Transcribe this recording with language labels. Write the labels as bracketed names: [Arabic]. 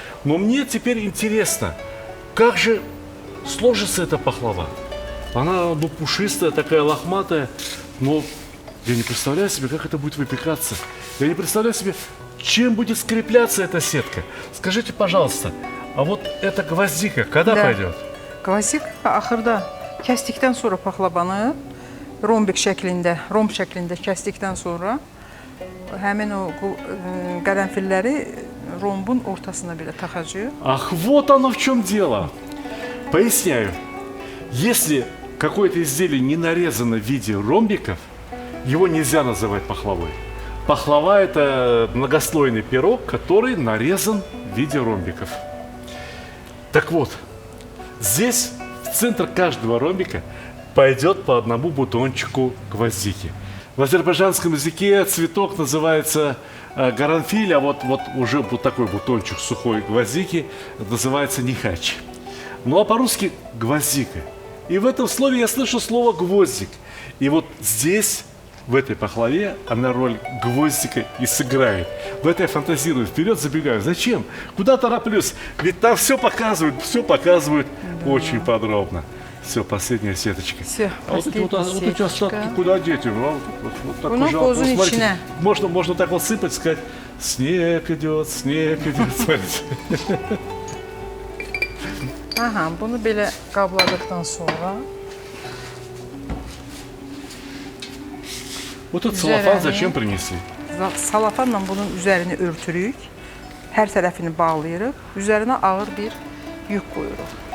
[Russian] Но мне теперь интересно, как же сложится эта пахлава. Она пушистая, такая лохматая, но я не представляю себе, как это будет выпекаться. Я не представляю себе, чем будет скрепляться эта сетка. Скажите, пожалуйста, а вот эта гвоздика когда Да. пойдет? [Azerbaijani] Klasik axırda kəsdikdən sonra paxlavanı romb şəklində kəsdikdən sonra həmin o qərənfilləri rombun ortasına belə taxacağıq. [Russian] Ах, вот оно в чем дело. Поясняю. Если какое-то изделие не нарезано в виде ромбиков, его нельзя называть пахлавой. Пахлава – это многослойный пирог, который нарезан в виде ромбиков. Так вот, здесь в центр каждого ромбика пойдет по одному бутончику гвоздики. В азербайджанском языке цветок называется Гаранфиль, а вот уже вот такой бутончик сухой гвоздики называется нихач. Ну а по-русски гвоздика. И в этом слове я слышу слово гвоздик. И вот здесь, в этой пахлаве, она роль гвоздика и сыграет. В это я фантазирую, вперед забегаю. Зачем? Куда тороплюсь? Ведь там все показывают Да. очень подробно. Все, последняя сеточка. Всё, А вот эти последняя остатки сеточка. куда деть? Вот такой Ну, жалко. козу Вот смотрите, [Azerbaijani] içine. [Russian] можно так вот сыпать, сказать, снег идет, смотрите. [Azerbaijani] Aha, bunu belə qabladıqdan sonra [Russian] Вот этот салафан [Azerbaijani] Üzerine- [Russian] зачем принесли? [Azerbaijani] salafanla bunun üzərini örtürük. Hər tərəfini bağlayırıq. Üzərinə ağır bir yük qoyuruq.